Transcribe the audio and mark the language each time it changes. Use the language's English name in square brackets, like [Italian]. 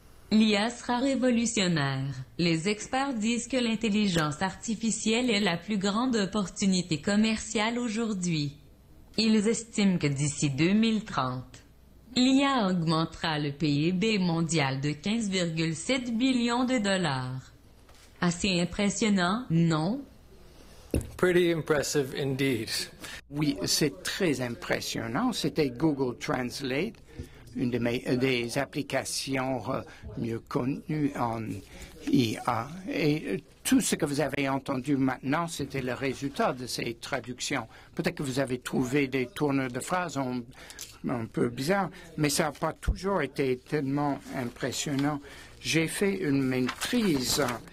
[French] L'IA sera révolutionnaire. Les experts disent que l'intelligence artificielle est la plus grande opportunité commerciale aujourd'hui. Ils estiment que d'ici 2030, l'IA augmentera le PIB mondial de 15,7 billions de dollars. Assez impressionnant, non? [English] Pretty impressive indeed. [French] Oui, c'est très impressionnant. C'était Google Translate, une des applications mieux connues en IA. Et tout ce que vous avez entendu maintenant, c'était le résultat de ces traductions. Peut-être que vous avez trouvé des tournures de phrases un peu bizarres, mais ça n'a pas toujours été tellement impressionnant. J'ai fait une maîtrise